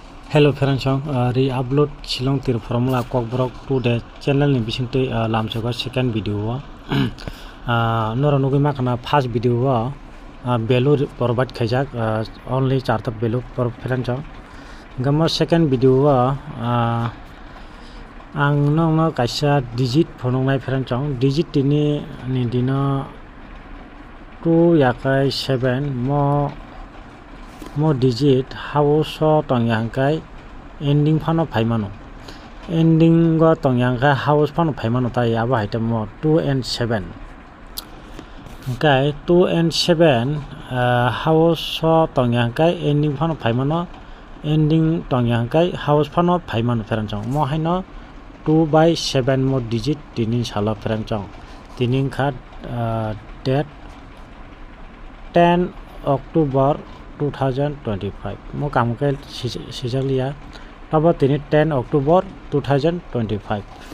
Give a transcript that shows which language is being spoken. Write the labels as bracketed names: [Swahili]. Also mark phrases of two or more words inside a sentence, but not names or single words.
[English] Hello friends, re-upload Shillong tir formula kokbrok to the channel [Kok Borok] ni bisingte lamchoga [English] second video [Kok Borok] wa nora nugi makana [English] first video [Kok Borok] wa [English] value provide [Kok Borok] khaijak only charta [English] value friends [Kok Borok] gamma [English] second video [Kok Borok] wa ang no kaisa digit phonongnai friends digit tini ni dino 2 yakai 7 mo digit house tongyangkai ending phano phaimano ending go tongyangkai house phano phaimano tai aba item mo 2 and 7 okay 2 and 7 house tongyangkai ending phano phaimano ending tongyangkai house phano phaimano ferangchong mo haino 2 by 7 mo digit tinin sala ferangchong tinin khat date 10 October 2025 mo kamkai sijakliya tabo tini 10 October 2025